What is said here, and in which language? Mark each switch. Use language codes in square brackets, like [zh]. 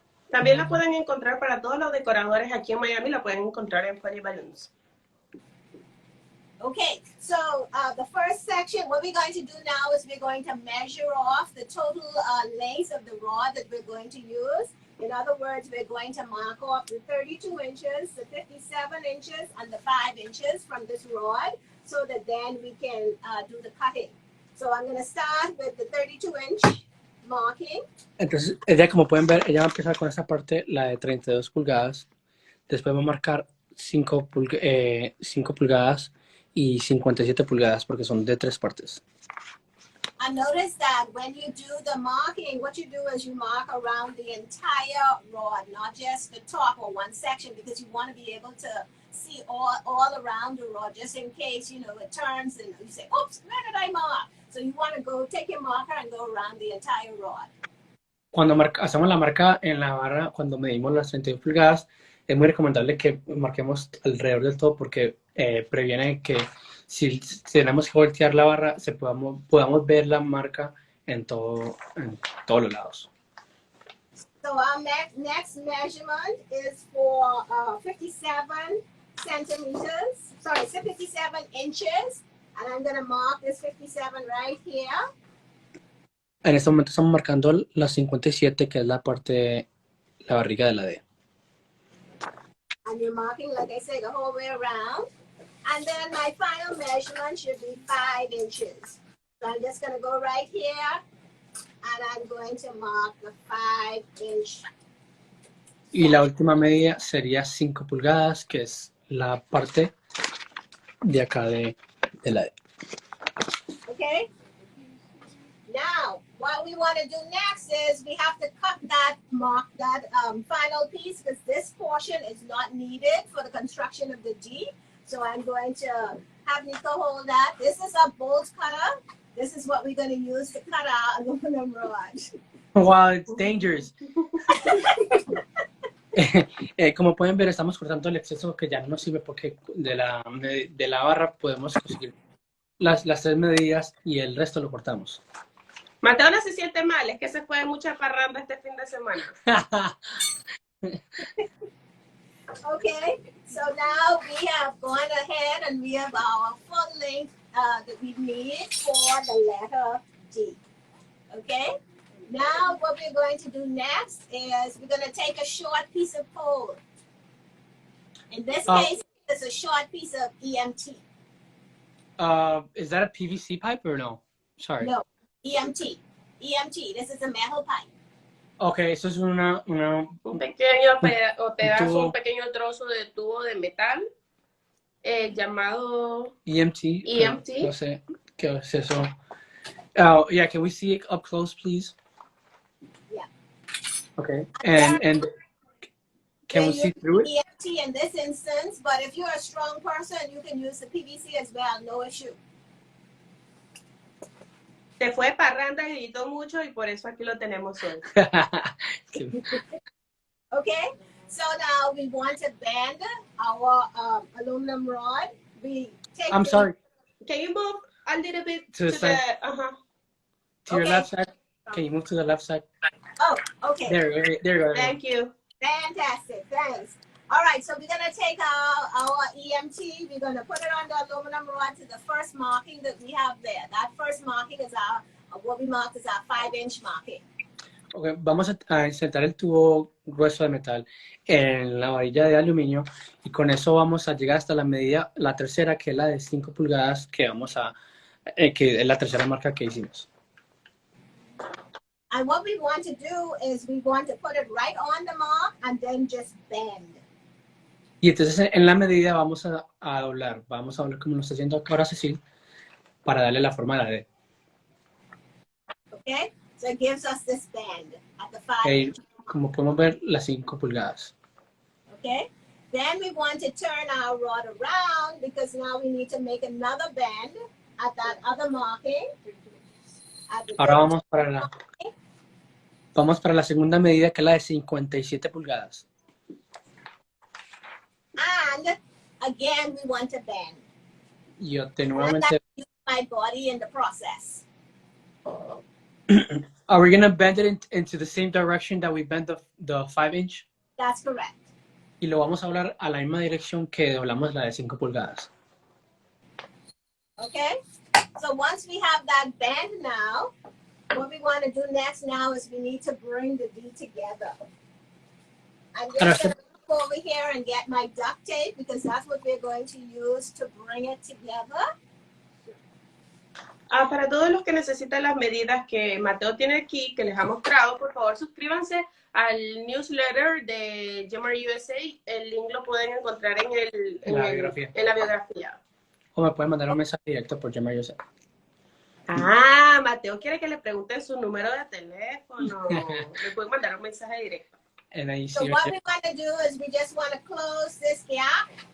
[es] También la pueden encontrar para todos los decoradores aquí en Miami, la pueden encontrar en Funny Balloons. [en] Okay, so the first section, what we're going to do now is we're going to measure off the total length of the rod that we're going to use. In other words, we're going to mark off the 32 inches, the 57 inches, and the 5 inches from this rod so that then we can do the cutting. So I'm going to start with the 32-inch marking. [es] Entonces, ella, como pueden ver, ella va a empezar con esta parte, la de 32 pulgadas. Después va a marcar 5 pulgadas y 57 pulgadas porque son de 3 partes. [en] And notice that when you do the marking, what you do is you mark around the entire rod, not just the top or one section, because you want to be able to see all around the rod, just in case, you know, it turns and you say, oops, where did I mark? So you want to go, take your marker and go around the entire rod. [es] Cuando hacemos la marca en la barra, cuando medimos las 32 pulgadas, es muy recomendable que marquemos alrededor del todo porque previene que si tenemos que voltear la barra, podamos ver la marca en todos los lados. [en] So our next measurement is for 57 inches. And I'm going to mark this 57 right here. [es] En este momento estamos marcando la 57, que es la parte, la barriga de la D. [en] And you're marking, like I said, the whole way around. And then my final measurement should be 5 inches. So I'm just going to go right here. And I'm going to mark the 5-inch. [es] Y la última medida sería 5 pulgadas, que es la parte de acá de la D. [en] Okay? Now, what we want to do next is we have to cut that final piece because this portion is not needed for the construction of the D. So I'm going to have Nico hold that. This is a bolt cutter. This is what we're going to use to cut our aluminum rod. Wow, it's dangerous. [es] Como pueden ver, estamos cortando el exceso que ya no nos sirve porque de la barra podemos conseguir las 3 medidas y el resto lo cortamos. Mateo no se siente mal, es que se fue mucha parranda este fin de semana. [en] Okay, so now we have gone ahead and we have our full length that we need for the letter D. Okay, now what we're going to do next is we're going to take a short piece of pole. In this case, it's a short piece of EMT. Is that a PVC pipe or no? Sorry. No, EMT. EMT, this is a metal pipe. [es] Okay, eso es una Un pequeño pedazo, tubo. un pequeño trozo de tubo de metal llamado EMT. EMT. No sé qué es eso. [en] Oh, yeah, can we see it up close, please? Yeah. Okay, and can we see through it? EMT in this instance, but if you're a strong person, you can use the PVC as well, no issue. [es] Se fue parranda, gritó mucho y por eso aquí lo tenemos hoy. [en] Okay, so now we want to bend our aluminum rod. I'm sorry, Can you move a little bit To the side. to your Okay. left side. Can you move to the left side? Oh, okay. There you go. Thank you. Fantastic, thanks. All right, so we're gonna take our EMT, we're gonna put it on the aluminum rod to the first marking that we have there. That first marking is what we marked as our 5-inch marking. [es] Okay, vamos a insertar el tubo grueso de metal en la varilla de aluminio y con eso vamos a llegar hasta la medida, la tercera, que es la de 5 pulgadas, que es la tercera marca que hicimos. [en] And what we want to do is we want to put it right on the mark and then just bend. [es] Y entonces en la medida vamos a doblar como lo está haciendo ahora Cecil, para darle la forma a la D. [en] Okay, so it gives us this bend at the 5 Okay, inch. [es] como podemos ver, las 5 pulgadas. [en] Okay, then we want to turn our rod around because now we need to make another bend at that other marking. At the [es] Ahora [en] third [es] vamos para la segunda medida, que es la de 57 pulgadas. [en] And again, we want to bend. [es] Y nuevamente, [en] My body in the process. are we going to bend it into the same direction that we bent the 5-inch? That's correct. [es] Y lo vamos a doblar a la misma dirección que doblamos la de 5 pulgadas. [en] Okay, so once we have that bend now, what we want to do next now is we need to bring the D together. I'm just going to go over here and get my duct tape because that's what we're going to use to bring it together. [es] Para todos los que necesitan las medidas que Mateo tiene aquí, que les ha mostrado, por favor suscríbanse al newsletter de Gemar USA. El link lo pueden encontrar en la biografía. O me pueden mandar un mensaje directo por Gemar USA. Mateo quiere que le pregunten su número de teléfono. Le pueden mandar un mensaje directo. And ahí [en] So what we want to do is we just want to close this gap.